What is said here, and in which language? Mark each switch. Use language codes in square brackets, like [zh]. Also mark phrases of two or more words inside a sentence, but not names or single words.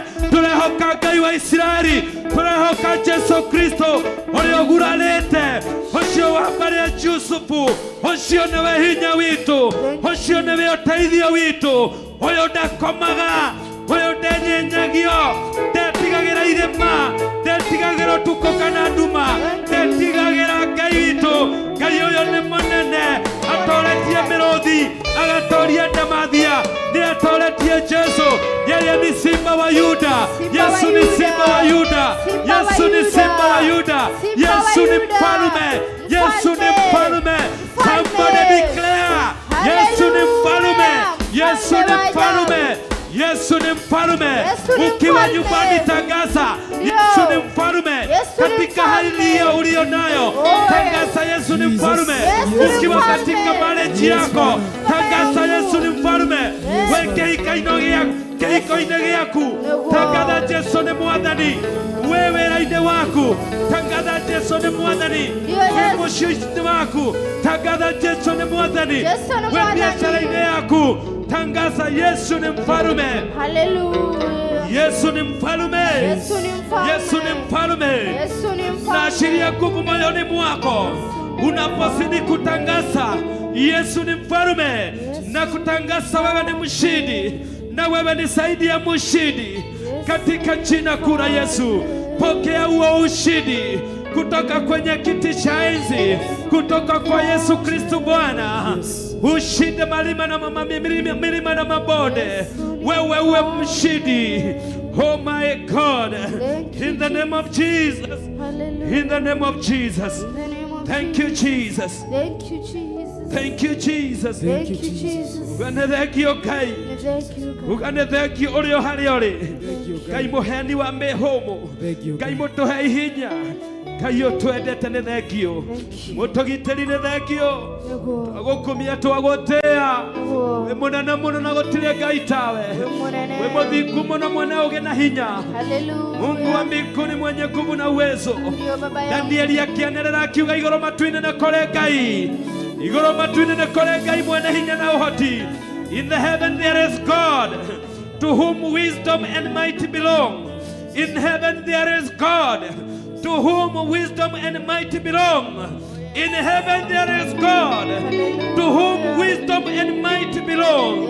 [ki] tũrehoka Ngai wa Isiraeli, tũrehoka Jesu Kristo ũrĩa ũguranĩte, ũcio wambarĩra Jusufu, ũcio nĩwe hinya witũ, ũcio nĩwe ũteithio witũ, ũyũ ndakomaga, ũyũ ndenyenyagio, ndetigagĩra irĩma, ndetigagĩra ũtukũ kana nduma, ndetigagĩra Ngai witũ. Ngai ũyũ nĩ mũnene, atoretie mĩrũthi, agatoria ndamathia, nĩ atoretie Jesu, [sw] yeye ni simba wa Yuda, Yesu ni simba wa Yuda, Yesu ni simba wa Yuda, Yesu ni mfalme, Yesu ni mfalme. [en] Somebody declare, [sw] Yesu ni mfalme, Yesu ni mfalme, Yesu ni mfalme. Ukiwa nyumbani tangaza, Yesu ni mfalme. Katika hali hiyo ulio nayo, tangaza Yesu ni mfalme. Ukiwa katika marriage yako, tangaza Yesu ni mfalme. [ki] Weke ikaino gĩaku, [sw] tangaza Yesu ni [ki] mwathani. [sw] Wewe raide waku, tangaza Yesu ni mwathani. Wewe mũciĩ waku, tangaza Yesu ni mwathani. Wewe biashara-inĩ yaku, tangaza Yesu ni mfalme. Hallelujah. Yesu ni mfalme. Yesu ni mfalme. Yesu ni mfalme. Yesu ni mfalme. Naashiria nguvu moyoni mwako unapozidi kutangaza Yesu ni mfalme na kutangaza wewe ni mshindi na wewe ni zaidi ya mshindi katika jina kuu la Yesu. Pokea huo ushindi kutoka kwenye kiti cha enzi, kutoka kwa Yesu Kristo Bwana. Ushinde milima na mabonde, wewe uwe mshindi. [en] Oh my God, in the name of Jesus, in the name of Jesus. Thank you Jesus, Thank you Jesus. thank you Jesus, Thank you Jesus. [ki] uganethekio Ngai, uganethekio ũrĩ o harĩa ũrĩ. Ngai mũheani wa mĩhũmũ, Ngai mũtũhe hinya, Ngai ũtwendete nĩ thengio, mũtũgitĩri nĩ thengio, twagũkumia twagũtĩĩa, wĩ mũnene mũno na gũtirĩ Ngai tawe, wĩ mũthingu mũno mwene ũgĩ na hinya, [sw] Mungu wa mbinguni mwenye nguvu na uwezo. [ki] Danieli akĩanĩrĩra akiuga igũrũ matu-inĩ nĩ kũrĩ Ngai, igũrũ matu-inĩ nĩ kũrĩ Ngai mwene hinya na ũhoti. [en] In the heaven there is God, to whom wisdom and might belong. In heaven there is God, to whom wisdom and might belong. In heaven there is God, to whom wisdom and might belong.